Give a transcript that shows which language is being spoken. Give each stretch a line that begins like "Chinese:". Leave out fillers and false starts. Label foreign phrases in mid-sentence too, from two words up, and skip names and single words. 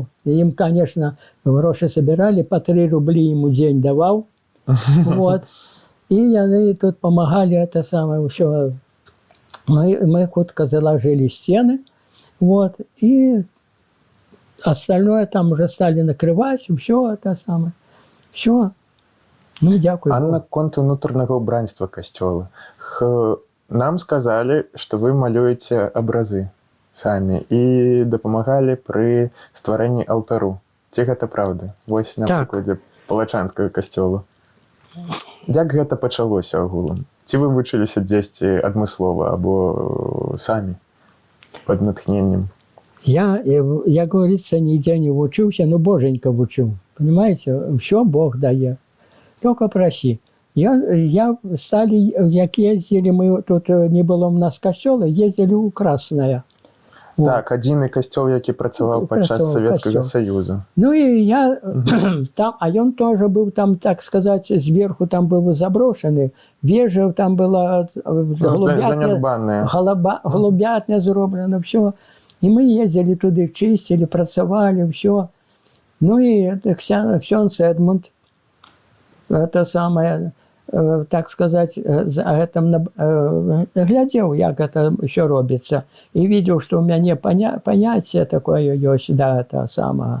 Russian: Им, конечно, гроши собирали, по 3 рубли ему день давал. Вот. И они тут помогали это самое. Все. Мы хутко заложили стены. Вот. И остальное там уже стали накрывать. Все это самое. Все. Ну, дякую.
Belarusian: А наконт унутранага ўбранства касцёла. Нам сказали, что вы малюеце абразы самі і дапамагалі пры стварэнні алтару. Ці гэта праўда? Вось на Так. прыкладзе палачанскага касцёла. Як гэта пачалося агулам? Ці вы вучыліся дзесьці адмыслова або самі пад натхненнем?
Russian: Я, говорится, нигде не учился, но боженька учил. Понимаете? Все Бог дает. Только проси. Я стали, як ездили, мы тут не было у нас костёла, ездили у Красная. Вот.
Belarusian: Так, адзіны касцёл, які працаваў падчас Савецкага Саюза.
Russian: Ну и я там, а он тоже был там, так сказать, сверху там был заброшенный. Вежа там была голубятня зроблена, все. И мы ездили туда, чистили, працавали, все. Ну и ксёнз Эдмунд, это самое, так сказать, за этим глядел, как это еще робится, и видел, что у меня понятие такое есть, да, это самое.